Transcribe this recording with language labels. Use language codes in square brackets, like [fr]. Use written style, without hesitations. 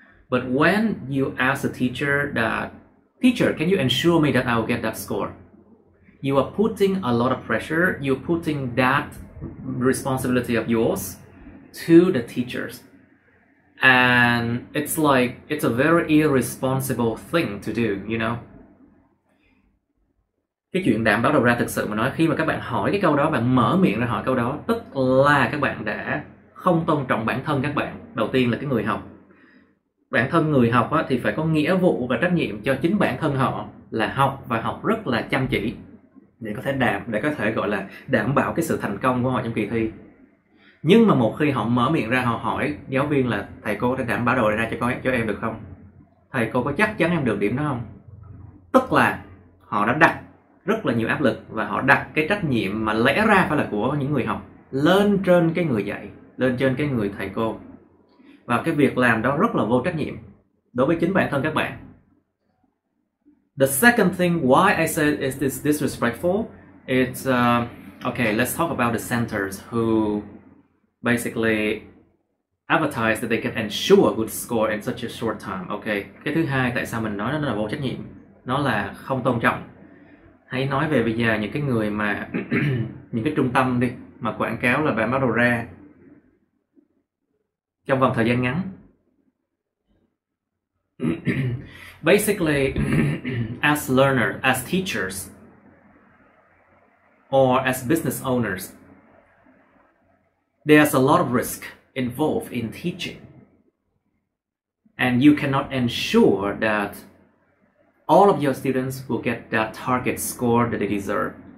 [en] But when you ask the teacher that, Teacher, can you ensure me that I will get that score? You are putting a lot of pressure, you're putting that responsibility of yours to the teachers. And it's like, it's a very irresponsible thing to do, you know? [vi] Cái chuyện đảm bảo đầu ra thực sự mà nói, khi mà các bạn hỏi cái câu đó, bạn mở miệng ra hỏi câu đó, tức là các bạn đã không tôn trọng bản thân các bạn. Đầu tiên là cái người học. Bản thân người học á, thì phải có nghĩa vụ và trách nhiệm cho chính bản thân họ là học và học rất là chăm chỉ để có thể gọi là đảm bảo cái sự thành công của họ trong kỳ thi. Nhưng mà một khi họ mở miệng ra, họ hỏi giáo viên là thầy cô có thể đảm bảo đầu ra cho em được không? Thầy cô có chắc chắn em được điểm đó không? Tức là họ đã đặt rất là nhiều áp lực và họ đặt cái trách nhiệm mà lẽ ra phải là của những người học lên trên cái người dạy, lên trên cái người thầy cô. Và cái việc làm đó rất là vô trách nhiệm đối với chính bản thân các bạn. [en] The second thing why I said is this disrespectful, it's okay, let's talk about the centers who basically advertise that they can ensure a good score in such a short time. [vi] Okay, cái thứ hai tại sao mình nói nó là vô trách nhiệm, nó là không tôn trọng. Hãy nói về bây giờ những cái người mà những cái trung tâm đi mà quảng cáo là bạn bắt đầu ra trong vòng thời gian ngắn. [en] Basically, as learners, as teachers, or as business owners, there's a lot of risk involved in teaching. And you cannot ensure that all of your students will get that target score that they deserve.